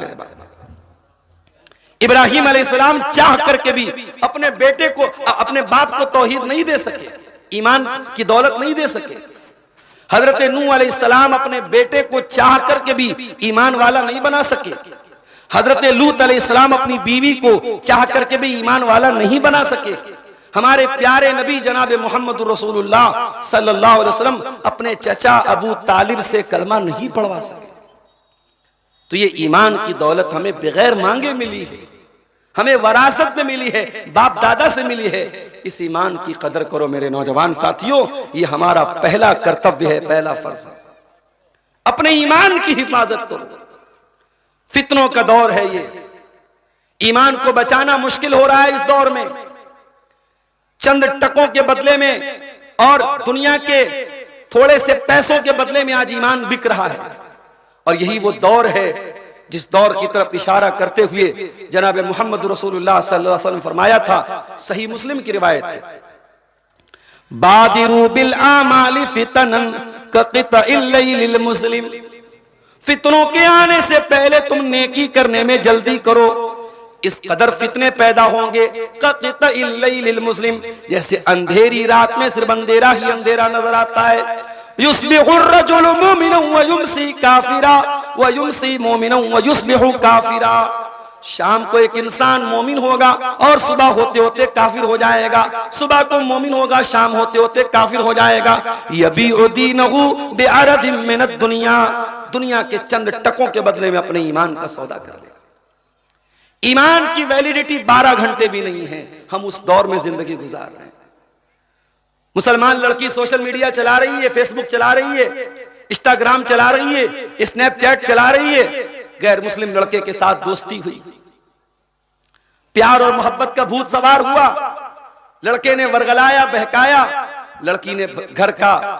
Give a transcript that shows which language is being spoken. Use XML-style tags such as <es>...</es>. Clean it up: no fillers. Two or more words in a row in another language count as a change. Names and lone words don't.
<hi>मेरे भाई, इब्राहिम अलैहिस्सलाम चाह करके भी अपने बेटे को, अपने बाप को तौहीद नहीं दे सके, ईमान की दौलत नहीं दे सके। हजरत नूह अलैहिस्सलाम अपने बेटे को चाह करके भी ईमान वाला नहीं बना सके। हजरत लूत अलैहिस्सलाम अपनी बीवी को चाह करके भी ईमान वाला नहीं बना सके। हमारे प्यारे नबी जनाब मोहम्मद रसूलुल्लाह</hi> <ar>صلى الله عليه وسلم</ar> <hi>अपने चचा अबू तालिब से कलमा नहीं पढ़वा सके। तो ये ईमान की दौलत हमें बगैर मांगे मिली है, हमें वरासत में मिली है, बाप दादा से मिली है। इस ईमान की कदर करो मेरे नौजवान साथियों, ये हमारा पहला कर्तव्य है, पहला फर्ज है। अपने ईमान की हिफाजत करो। फितनों का दौर है ये, ईमान को बचाना मुश्किल हो रहा है इस दौर में। चंद टकों के बदले में और दुनिया के थोड़े से पैसों के बदले में आज ईमान बिक रहा है। और यही वो दौर है जिस दौर की तरफ इशारा करते हुए जनाब मोहम्मद रसूलुल्लाह</hi> <ar>صلى الله عليه وسلم</ar> <hi>फरमाया था, सही मुस्लिम की रिवायत है,</hi> <ar>بادروا بالأعمال فتنا كقطع الليل المظلم.</ar> <hi>फितनों के आने से पहले तुम नेकी करने में जल्दी करो, इस कदर फितने पैदा होंगे</hi> <ar>كقطع الليل المظلم,</ar> <hi>जैसे अंधेरी रात में सिर्फ अंधेरा ही अंधेरा नजर आता है।</hi> <ar>يصبح الرجل مؤمنا ويمسي كافرا ويمسي مؤمنا ويصبح كافرا.</ar> <hi>शाम को एक इंसान मोमिन होगा और सुबह होते होते काफिर हो जाएगा, सुबह को मोमिन होगा, शाम होते होते काफिर हो जाएगा।</hi> <ar>يبيع دينه بعرض من الدنيا,</ar> <hi>दुनिया के चंद टकों के बदले में अपने ईमान का सौदा कर लेगा। ईमान की वैलिडिटी 12 घंटे भी नहीं है। हम उस दौर में जिंदगी गुजार रहे हैं। मुसलमान लड़की</hi> <en>social media</en> <hi>चला रही है, फेसबुक चला रही है, इंस्टाग्राम चला रही है, स्नैपचैट चला रही है, गैर मुस्लिम लड़के के साथ दोस्ती हुई, प्यार और मोहब्बत का भूत सवार हुआ, लड़के ने वर्गलाया, बहकाया, लड़की ने घर का</hi>